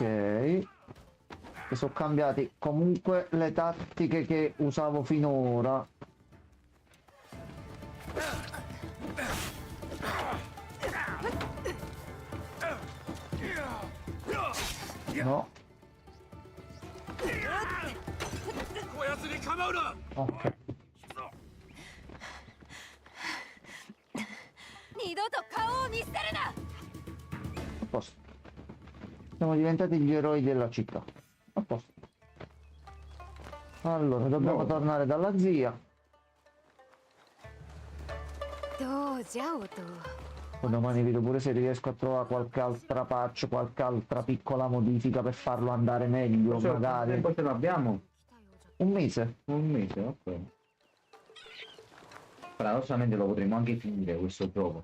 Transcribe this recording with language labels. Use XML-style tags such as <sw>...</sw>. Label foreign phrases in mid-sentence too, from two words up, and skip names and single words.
<it>E sono cambiati comunque le tattiche che usavo finora. No. Ok.</it> <ja>二度と顔を見捨てるな</ja> <it>A posto. Siamo diventati gli eroi della città. A posto. Allora, dobbiamo tornare dalla zia.</it> <ja>どうじゃ音</ja> <it>Poi domani vedo pure se riesco a trovare qualche altra patch, qualche altra piccola modifica per farlo andare meglio, magari. Quanto tempo ce l'abbiamo? Un mese. Un mese, ok. Paradossalmente lo potremmo anche finire questo gioco.</it>